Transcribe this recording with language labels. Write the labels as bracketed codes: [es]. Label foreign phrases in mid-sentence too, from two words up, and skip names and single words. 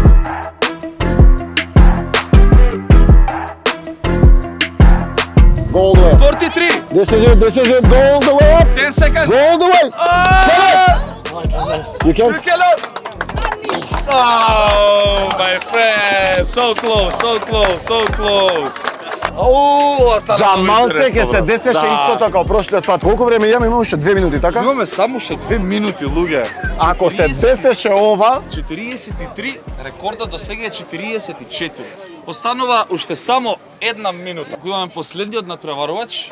[en] Go all the way. 43. This is it. Go all the way up. 10 seconds. Go all the way. You can. You cannot. Oh, my friend. So close, so close, so close. [mk] За малце ќе се десеше истото како прошлиот пат. Колку време имаме? Имаме уште 2 минути, така? Имаме само уште 2 минути, луѓе. Ако се десеше ова, 43, рекордот до сега е 44. Останува уште само 1 минута. Го имаме последниот надпреварувач.